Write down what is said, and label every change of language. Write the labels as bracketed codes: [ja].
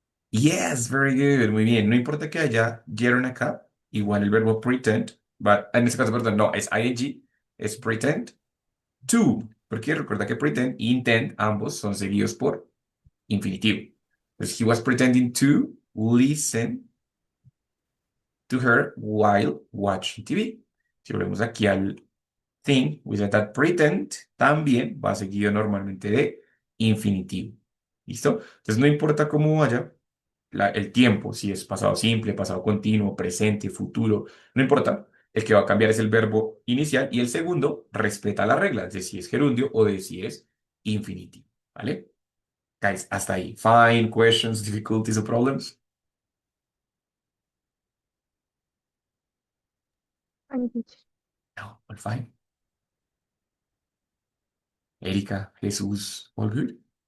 [en] Yes, very good. [es] Muy bien. No importa que haya gerund acá, igual el verbo pretend, but en este caso, perdón, no, es ing, es pretend to Porque recuerda que pretend e intend ambos son seguidos por infinitivo. Entonces, [en] he was pretending to listen to her while watching TV. [es] Si volvemos aquí al thing, [en] we said that [es] pretend también va seguido normalmente de infinitivo. ¿Listo? Entonces, no importa cómo vaya el tiempo, si es pasado simple, pasado continuo, presente, futuro, no importa. El que va a cambiar es el verbo inicial y el segundo respeta las reglas de si es gerundio o de si es infinitivo. ¿Vale? Guys, hasta ahí. [en] Fine, questions, difficulties or problems? Fine, teacher. No, all fine. Erika, Jesús, all good?